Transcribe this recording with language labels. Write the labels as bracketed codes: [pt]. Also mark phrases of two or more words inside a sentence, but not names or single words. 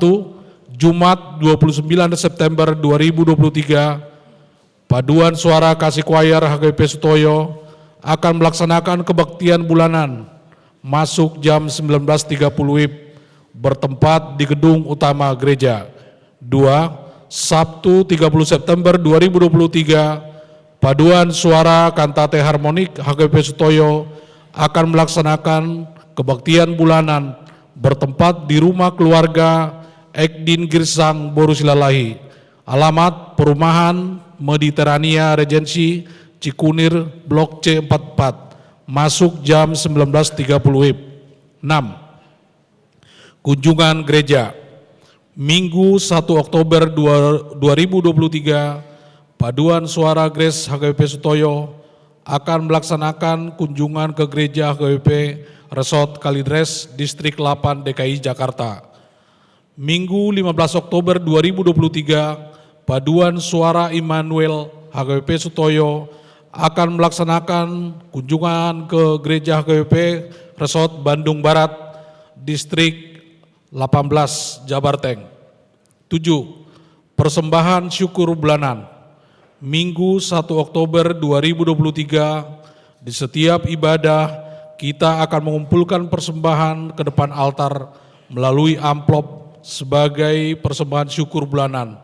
[id] Jumat 29 September 2023, paduan suara kasih choir HKBP Sutoyo akan melaksanakan kebaktian bulanan masuk jam 19.30 WIB bertempat di gedung utama gereja. 2. Sabtu 30 September 2023, paduan suara kantate harmonik HKBP Sutoyo akan melaksanakan kebaktian bulanan bertempat di rumah keluarga Ekdin Girsang Boru Silalahi. Alamat Perumahan Mediterania Regency Cikunir Blok C44. Masuk jam 19.30 WIB. 6. Kunjungan gereja. Minggu 1 Oktober 2023, paduan suara Grace HKBP Sutoyo akan melaksanakan kunjungan ke gereja HKBP Resort Kalidres, Distrik 8 DKI Jakarta. Minggu 15 Oktober 2023, paduan suara Immanuel HKBP Sutoyo akan melaksanakan kunjungan ke gereja HKBP Resort Bandung Barat, Distrik 18 Jabarteng. 7. Persembahan syukur bulanan. Minggu 1 Oktober 2023, di setiap ibadah kita akan mengumpulkan persembahan ke depan altar melalui amplop sebagai persembahan syukur bulanan.